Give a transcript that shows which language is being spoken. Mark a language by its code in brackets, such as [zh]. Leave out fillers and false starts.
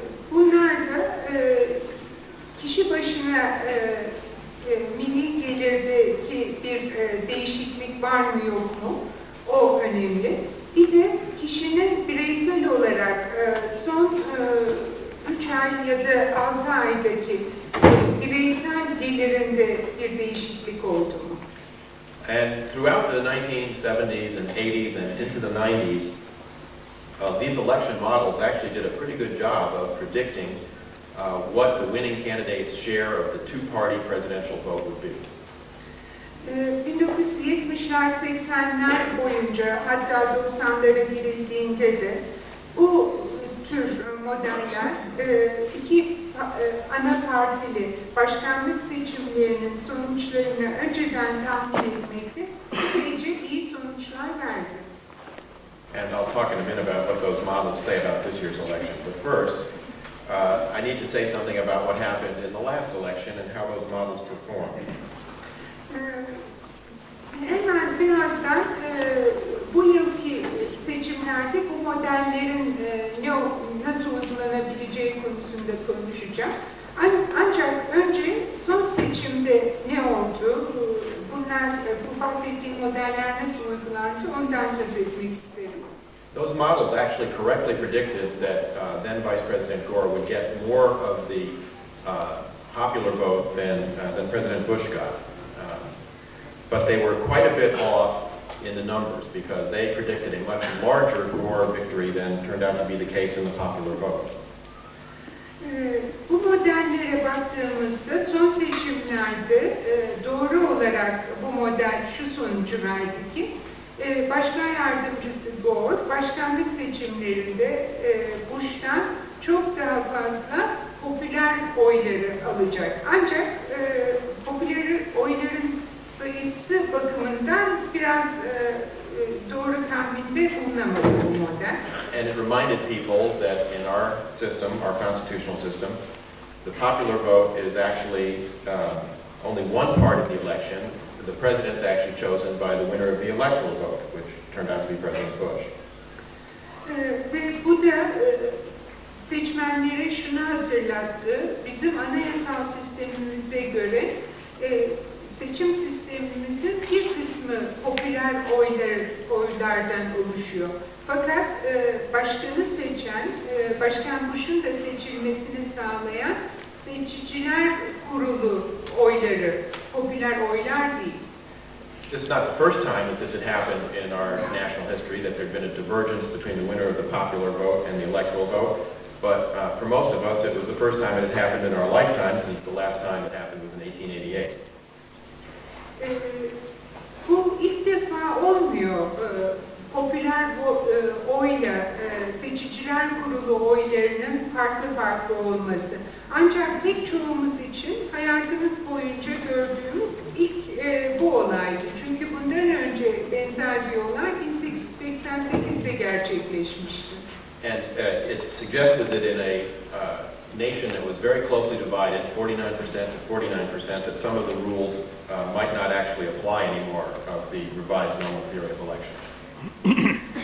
[tr] Bunlar da kişi başına milli gelirdeki bir değişiklik var mı yok mu? O önemli. Bir de kişinin bireysel olarak son 3 ay ya da 6 aydaki bireysel gelirinde bir değişiklik oldu mu? [en] And throughout the 1970s and 80s and into the 90s, these election models actually did a pretty good job of predicting what the winning candidate's share of the two-party presidential vote would be. [tr] 1970'ler 80'ler boyunca hatta 90'lara girildiğinde de bu tür modeller iki ana partili başkanlık seçimlerinin sonuçlarını önceden tahmin etmekte epeyce iyi sonuçlar verdi. [en] And I'll talk in a minute about what those models say about this year's election. But first, I need to say something about what happened in the last election and how those models performed. [tr] Hemen birazdan bu yılki seçimlerde bu modellerin nasıl uygulanabileceği konusunda konuşacağım. Ancak önce son seçimde ne oldu, bu bahsettiğim modeller nasıl uygulandı ondan söz etmek isterim. [en] Those models actually correctly predicted that then Vice President Gore would get more of the popular vote than President Bush got. But they were quite a bit off in the numbers because they predicted a much larger Gore victory than turned out to be the case in the popular vote. [tr] Bu modellere baktığımızda son seçimlerde doğru olarak bu model şu sonucu verdi ki Başkan Yardımcısı Gore başkanlık seçimlerinde Bush'tan çok daha fazla popüler oyları alacak. Ancak popüler oyların sayısı bakımından biraz doğru tahminde bulunamadı bu model. [en] And it reminded people that in our system, our constitutional system, the popular vote is actually only one part of the election. The president is actually chosen by the winner of the electoral vote, which turned out to be President Bush. [tr] Ve bu da seçmenlere şunu hatırlattı. Bizim anayasal sistemimize göre seçim sistemimizin bir kısmı popüler oylardan oluşuyor. Fakat başkanı seçen, Başkan Bush'un da seçilmesini sağlayan seçiciler kurulu oyları, popüler oylar değil. [en] This is not the first time that this had happened in our national history, that there had been a divergence between the winner of the popular vote and the electoral vote. But for most of us, it was the first time it had happened in our lifetime, since the last time it happened was in 1888. [tr] Bu ilk defa olmuyor. Popüler oyla seçiciler kurulu oylarının farklı olması. Ancak pek çoğumuz için hayatımız boyunca gördüğümüz ilk bu olaydı. Çünkü bundan önce benzer bir olay 1888'de gerçekleşmişti. [en] And it suggested that in a nation that was very closely divided, 49% to 49%, that some of the rules might not actually apply anymore of the revised normal theory of elections.